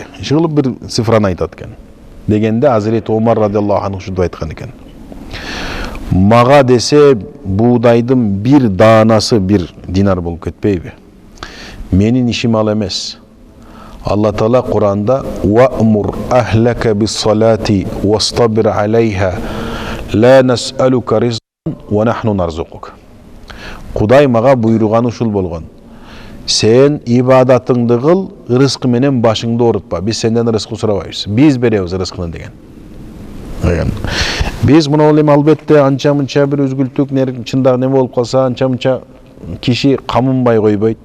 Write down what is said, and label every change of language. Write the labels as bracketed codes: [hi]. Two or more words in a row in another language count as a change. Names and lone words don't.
[ky] Иши бир цифраны айтат экен. Дегенде Hazreti Umar [ar] رضي الله عنه [ky] ушунду айткан экен. Мага десе буудайдын 1 даанасы 1 динар болуп кетпейби? Менин ишим ал эмес. Алла Таала Куранда [ar] «وأمر أهلك بالصلاة واصطبر عليها لا نسألك رزقا ونحن نرزقك». [ky] Кудай мага буйруганы ушул болгон. Сен ибадатыңды кыл, ырыскы менен башыңды оорутпа. Биз сенден ырыскы сурабайбыз. Биз беребиз ырыскыны деген. Биз мына эми албетте анча-мынча бир өзгүлтүк чындагы неме болуп калса, анча-мынча киши камынбай койбойт.